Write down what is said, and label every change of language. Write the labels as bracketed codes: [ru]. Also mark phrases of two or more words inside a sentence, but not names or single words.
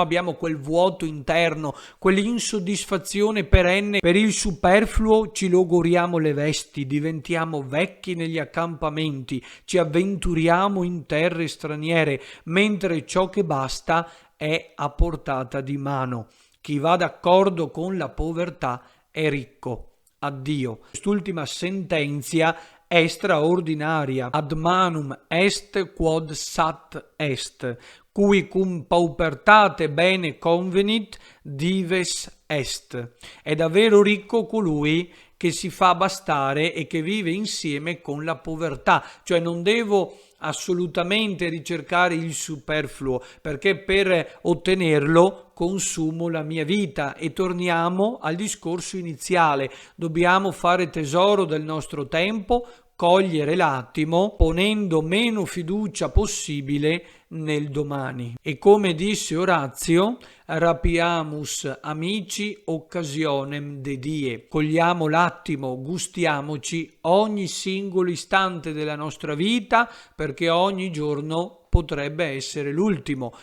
[it] Abbiamo quel vuoto interno, quell'insoddisfazione perenne per il superfluo, ci logoriamo le vesti, diventiamo vecchi negli accampamenti, ci avventuriamo in terre straniere, mentre ciò che basta è a portata di mano. Chi va d'accordo con la povertà è ricco. Addio. Quest'ultima sentenzia è straordinaria. [la] Ad manum est quod sat est, cui cum paupertate bene convenit, dives est. [it] È davvero ricco colui che si fa bastare e che vive insieme con la povertà, cioè non devo assolutamente ricercare il superfluo, perché per ottenerlo consumo la mia vita. E torniamo al discorso iniziale: dobbiamo fare tesoro del nostro tempo, cogliere l'attimo, ponendo meno fiducia possibile nel domani. E come disse Orazio, [la] rapiamus amici occasionem de die. [it] Cogliamo l'attimo, gustiamoci ogni singolo istante della nostra vita, perché ogni giorno potrebbe essere l'ultimo.